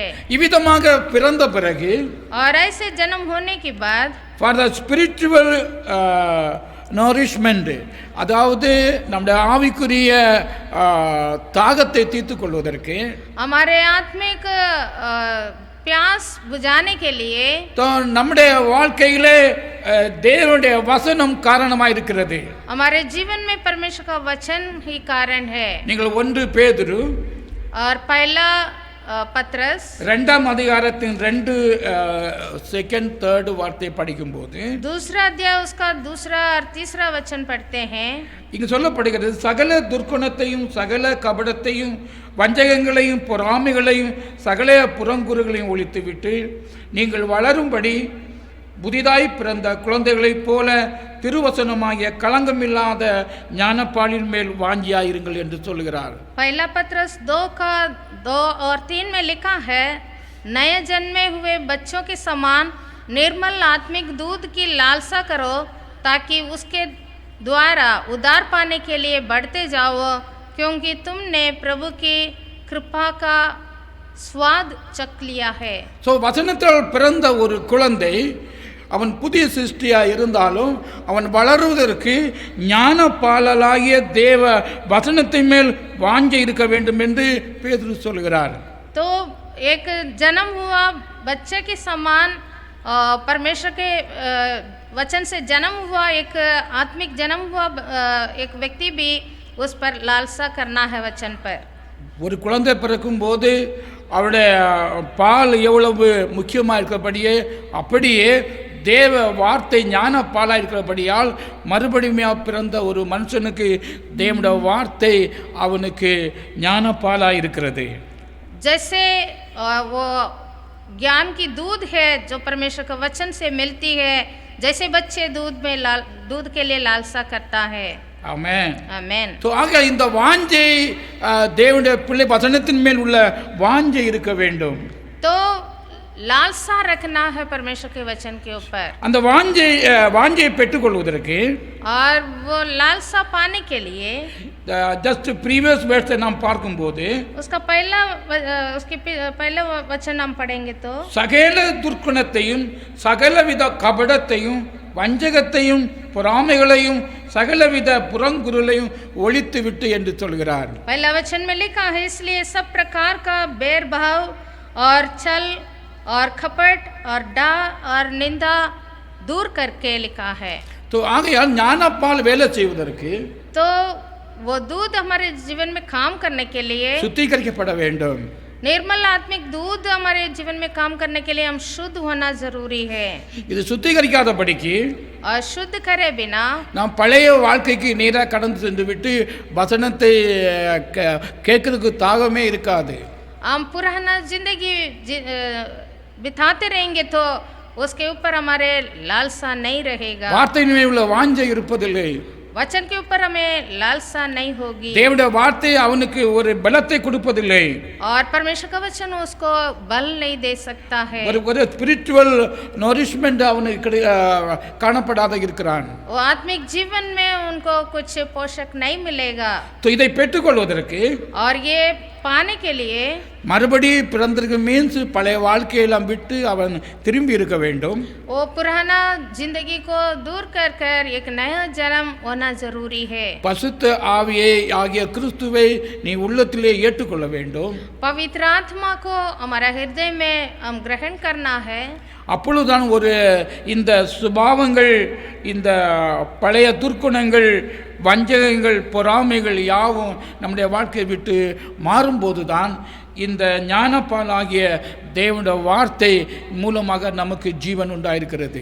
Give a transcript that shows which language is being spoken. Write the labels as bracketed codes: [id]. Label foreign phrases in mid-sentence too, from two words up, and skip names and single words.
[ta] இவ்விதமாக பிறந்த பிறகு [hi] और ऐसे जन्म होने के बाद [en] for the spiritual nourishment [ta] அதாவது நம்முடைய ஆவிக்குரிய தாகத்தை தீர்த்துக் கொள்வதற்கு [hi] हमारे आत्मिक प्यास बुझाने के लिए [ta] तो நம்முடைய வாழ்க்கையிலே தேவனுடைய வசனம் காரணமாய் இருக்கிறது. [hi] हमारे जीवन में परमेश्वर का वचन ही कारण है. [ta] நீங்கள் 1 பேதுரு [hi] और पहला पत्रस [ta] 2ஆம் அதிகாரத்தின் 2 [en] second third [ta] வார்த்தை படிக்கும்போது [hi] दूसरा अध्याय उसका दूसरा और तीसरा वचन पढ़ते हैं. [ta] இங்கு சொல்லப்படுகிறது சகல துர்க்குணத்தையும் சகல கபடத்தையும் வஞ்சகங்களையும் பொறாமைகளையும் சகல புறங்குறுகளையும் ஒழித்துவிட்டு நீங்கள் வளரும்படி புதிதாய் பிறந்த குழந்தைகளைப் போல திருவசனமாகிய களங்கமில்லாத ஞானப்பாலின் மேல் வாஞ்சியாயிருங்கள் என்று சொல்கிறார். [hi] पहला पत्रस 2 और 3 में लिखा है, नए जन्मे हुए बच्चों के समान निर्मल आत्मिक दूध की लालसा करो ताकि उसके द्वारा उद्धार पाने के लिए बढ़ते जाओ, क्योंकि तुमने प्रभु की कृपा का स्वाद चख लिया है. [ta] வசனத்தால் பிறந்த ஒரு குழந்தை அவன் புதிய சிருஷ்டியா இருந்தாலும் அவன் வளருவதற்கு ஞான பாலலாகிய தேவ வசனத்தின் மேல் வாஞ்சை இருக்க வேண்டும் என்று பேதுரு சொல்கிறார். [hi] तो एक जन्म हुआ बच्चे के समान परमेश्वर के वचन से जन्म हुआ एक आत्मिक जन्म हुआ एक व्यक्ति भी उस पर लालसा करना है वचन पर. [ta] ஒரு குழந்தை பிறக்கும் போது அவருடைய பால் எவ்வளவு முக்கியமாக இருக்கிறபடியே அப்படியே தேவ வார்த்தை ஞான பாலாக இருக்கிறபடியால் மறுபடியும் பிறந்த ஒரு மனுஷனுக்கு தேவனுடைய வார்த்தை அவனுக்கு ஞான பாலாக இருக்கிறது. [hi] जैसे वो ज्ञान की दूध है जो परमेश्वर के वचन से मिलती है, जैसे बच्चे दूध के लिए लालसा करता है। [ta] ஆமென். [hi] आमेन। [ta] तो ஆக இந்த வாஞ்சை தேவனுடைய பிள்ளை வசனத்தின் மேல் உள்ள வாஞ்சை இருக்க வேண்டும். [hi] तो लालसा रखना है परमेश्वर के वचन के ऊपर। [ta] அந்த வாஞ்சையை பெற்றுக்கொள்வதற்கு [hi] और वो लालसा पाने के लिए [en] just previous words [ta] நாம் பார்க்கும்போது [hi] उसके पहले वचन हम पढ़ेंगे तो [ta] சகல துர்க்குணத்தையும் சகலவித கபடத்தையும் வஞ்சகத்தையும் பொறாமைகளையும் சகலவித புறங்குருளையும் ஒழித்து விட்டு என்று சொல்கிறார். [hi] पहला वचन में लिखा है, इसलिए सब प्रकार का बैर भाव और छल और खपट और डाह और निंदा दूर करके लिखा है। [ta] तो ஆகையால் ஞானப்பால் வேலை செய்வதற்கு [hi] तो वो दूध हमारे जीवन में काम करने के लिए [ta] சுத்திகரிக்கப்பட வேண்டும். [hi] निर्मल आत्मिक दूध हमारे जीवन में काम करने के लिए हम शुद्ध होना जरूरी है। [ta] இது சுத்திகரிக்காதபடிக்கு [hi] और शुद्ध करे बिना [ta] நாம் பழைய வாழ்க்கைக்கு நேராக கடந்து சென்று விட்டு வசனத்தை கேட்கறதுக்கு தாகமே இருக்காது. [hi] हम पुराना जिंदगी बिताते रहेंगे तो उसके ऊपर हमारे लालसा नहीं रहेगा। [ta] வார்த்தையின் மேல் உள்ள வாஞ்சை இருப்பதில்லை. [hi] वचन के ऊपर हमें लालसा नहीं होगी। [ta] தேவனுடைய வார்த்தை அவனுக்கு ஒரு பலத்தை கொடுப்பதில்லை. [hi] और परमेश्वर का वचन उसको बल नहीं दे सकता है। [ta] ஒரு [en] spiritual nourishment [ta] அவனுக்கு காணப்படாத இருக்கிறான். [hi] वो आत्मिक जीवन में उनको कुछ पोषक नहीं मिलेगा। [ta] तो இதை பெற்றுக்கொள்வதற்கு [hi] और ये पाने के लिए [ta] மறுபடி பிறந்திருக்க மீன்ஸ் பழைய வாழ்க்கையெல்லாம் விட்டு அவன் திரும்பி இருக்க வேண்டும். [hi] वो पुराना जिंदगी को दूर कर कर एक नया जन्म होना जरूरी है। [ta] பசுத்த ஆவியை ஆகிய கிறிஸ்துவை நீ உள்ளத்திலே ஏற்றுக்கொள்ள வேண்டும். [hi] पवित्र आत्मा को हमारा हृदय में हम ग्रहण करना है। [ta] அப்பொழுதுதான் ஒரு இந்த சுபாவங்கள், இந்த பழைய துர்க்குணங்கள், வஞ்சகங்கள், பொறாமைகள் யாவும் நம்முடைய வாழ்க்கையை விட்டு மாறும்போது தான் இந்த ஞானப்பால் ஆகிய தேவனுடைய வார்த்தை மூலமாக நமக்கு ஜீவன் உண்டாயிருக்கிறது.